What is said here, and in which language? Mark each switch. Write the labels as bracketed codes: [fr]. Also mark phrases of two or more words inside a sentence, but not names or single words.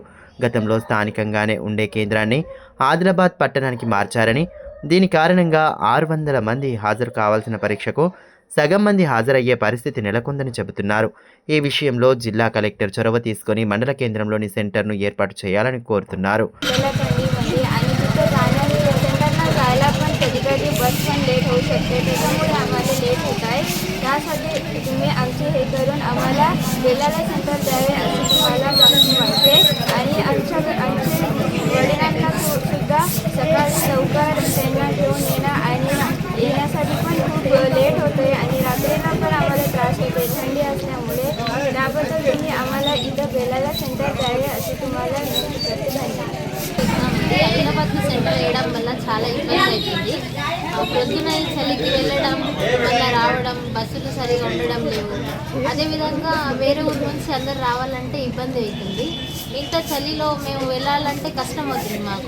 [te] గతంలో స్థానికంగానే ఉండే కేంద్రాన్ని ఆదిలాబాద్ పట్టణానికి మార్చారని, దీని కారణంగా 600 మంది హాజరు కావాల్సిన పరీక్షకు సగం మంది హాజరయ్యే పరిస్థితి నెలకొందని చెబుతున్నారు. ఈ విషయంలో జిల్లా కలెక్టర్ చొరవ తీసుకొని మండల కేంద్రంలోని సెంటర్ను ఏర్పాటు చేయాలని కోరుతున్నారు. [mr] बस पण लेट होऊ शकते, त्याच्यामुळे आम्हाला लेट होत आहे. त्यासाठी तुम्ही आमचे हे करून आम्हाला बेलाला सेंटर द्यावे असे तुम्हाला मागते. आणि आमच्या वडिलांना सुद्धा सकाळी लवकर त्यांना घेऊन येणं आणि येण्यासाठी पण खूप लेट होतो आहे आणि रात्रीला पण आम्हाला त्रास होतो आहे थंडी असल्यामुळे. त्याबद्दल तुम्ही आम्हाला इथं बेलाला सेंटर द्यावे असे तुम्हाला विनंती करते. धन्यवाद. [te] ఆదిలాబాద్ సెంటర్ వేయడం వల్ల చాలా ఇబ్బంది అవుతుంది. పొద్దున చలికి వెళ్ళడం, మళ్ళీ రావడం, బస్సులు సరిగా ఉండడం లేవు. అదేవిధంగా వేరే ఊరు నుంచి అందరు రావాలంటే ఇబ్బంది అవుతుంది. ఇంత చలిలో మేము వెళ్ళాలంటే కష్టం అవుతుంది మాకు.